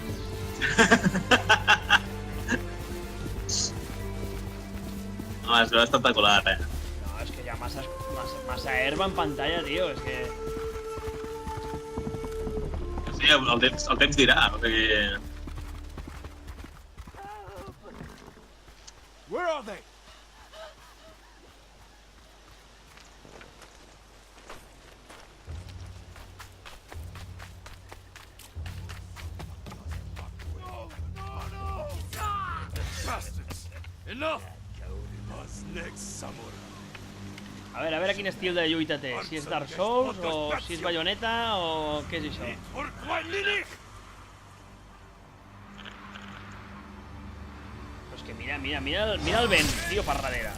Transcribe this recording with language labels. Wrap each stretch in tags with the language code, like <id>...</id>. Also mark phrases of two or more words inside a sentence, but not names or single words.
<ca>No, es veu espectacular, No, és que hi ha massa herba en pantalla, tio. És que... Sí, el temps dirà, perquè...</ca> <en>Where are they? Bastards! Enough!</en> <ca>A veure quin estil de lluita té. Si és Dark Souls, o si és Bayonetta, o què és això? Però és que mira el vent, tio, per darrere.</ca>